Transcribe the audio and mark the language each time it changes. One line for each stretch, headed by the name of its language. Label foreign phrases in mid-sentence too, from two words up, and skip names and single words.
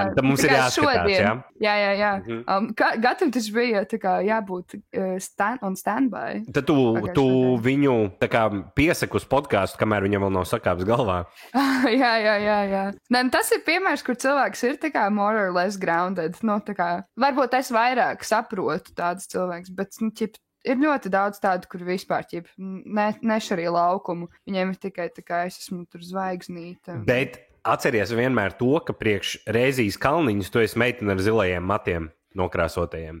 Latvian: Tad mums ir Tikai jāskatās, jā? Jā. Gatam taču bija tā kā jābūt
English: on standby.
Latvian: Tad tu viņu tā kā piesaki uz podkāstu, kamēr viņam vēl nav sakāps galvā. Jā. Nē, tas ir piemērs, kur cilvēks ir tā kā
English: more or less grounded.
Latvian: No, tā kā, varbūt es vairāk saprotu tādus cilvēkus, bet, ir ļoti daudz tādu, kur vispār nešarīja laukumu. Viņiem ir tikai tā kā es esmu tur zvaigznīte. Bet atceries vienmēr to, ka priekš Rēzijas kalniņus tu esi meitene ar zilajiem matiem nokrāsotajiem.